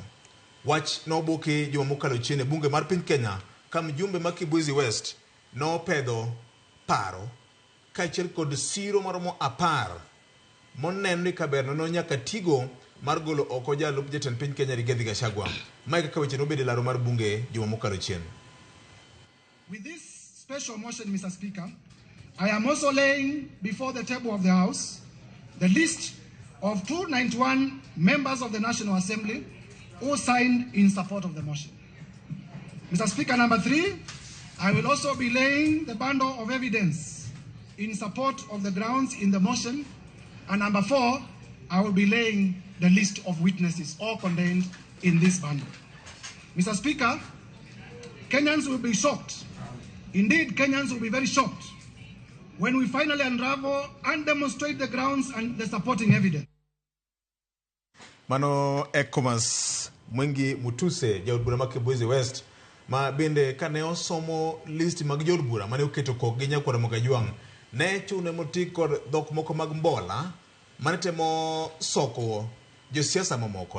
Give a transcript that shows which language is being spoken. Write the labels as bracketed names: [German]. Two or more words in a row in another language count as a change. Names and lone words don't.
[Luo (Kenya and Tanzania)] Wach noboke juma mokalo chien e bunge mar piny Kenya ka mjumbe ma Kibwezi West nopedho paro kaachiel kod siro maromo 10 moneno ni kaberno no nyaka tigo mar golo oko jalup jatend piny Kenya Rigathi Gachagua. Mae kaka weche nobede laro mar bunge juma mokalo chien. [English] With this special motion, Mr. Speaker, I am also laying before the table of the House the list of 291 members of the National Assembly who signed in support of the motion. Mr. Speaker, number 3, I will also be laying the bundle of evidence in support of the grounds in the motion. And number 4, I will be laying the list of witnesses, all contained in this bundle. Mr. Speaker, Kenyans will be shocked. Indeed, Kenyans will be very shocked when we finally unravel and demonstrate the grounds and the supporting evidence. [Luo (Kenya and Tanzania)] Mano Ekomas Mwengi Mutuse jaod bura ma Kibwezi West ma bende kane osomo list mag jood bura mane oketo kok gi Nyakwar Mgajwang' ne chune moti kod dhok moko mag mbola mane temo soko josiasa mamoko.